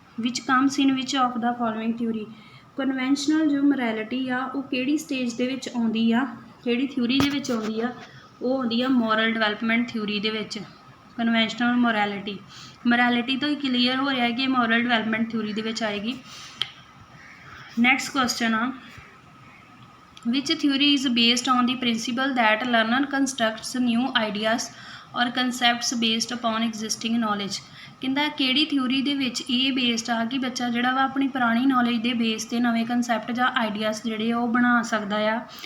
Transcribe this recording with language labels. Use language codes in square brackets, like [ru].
[en] ਵਿਚ comes in which of the following theory. [pa] Conventional ਜੋ morality ਆ ਉਹ ਕਿਹੜੀ ਸਟੇਜ ਦੇ ਵਿੱਚ ਆਉਂਦੀ ਆ, ਕਿਹੜੀ ਥਿਊਰੀ ਦੇ ਵਿੱਚ ਆਉਂਦੀ ਆ, ਉਹ ਆਉਂਦੀ ਆ ਮੋਰਲ ਡਿਵੈਲਪਮੈਂਟ ਥਿਊਰੀ ਦੇ ਵਿੱਚ। ਕਨਵੈਨਸ਼ਨਲ ਮੋਰੈਲਿਟੀ ਤੋਂ ਹੀ ਕਲੀਅਰ ਹੋ ਰਿਹਾ ਕਿ ਮੋਰਲ ਡਿਵੈਲਪਮੈਂਟ ਥਿਊਰੀ ਦੇ ਵਿੱਚ ਆਏਗੀ। ਨੈਕਸਟ ਕੁਐਸਚਨ ਆ [en] which theory is based on the principle that learner constructs new ideas or concepts based upon existing knowledge। [pa] ਕਹਿੰਦਾ ਕਿਹੜੀ ਥਿਊਰੀ ਦੇ ਵਿੱਚ ਇਹ ਬੇਸਡ ਆ ਕਿ ਬੱਚਾ ਜਿਹੜਾ ਵਾ ਆਪਣੀ ਪੁਰਾਣੀ ਨੌਲੇਜ ਦੇ ਬੇਸ 'ਤੇ ਨਵੇਂ ਕੰਸੈਪਟ ਜਾਂ ਆਈਡੀਆਸ ਜਿਹੜੇ ਆ ਉਹ ਬਣਾ ਸਕਦਾ ਆ।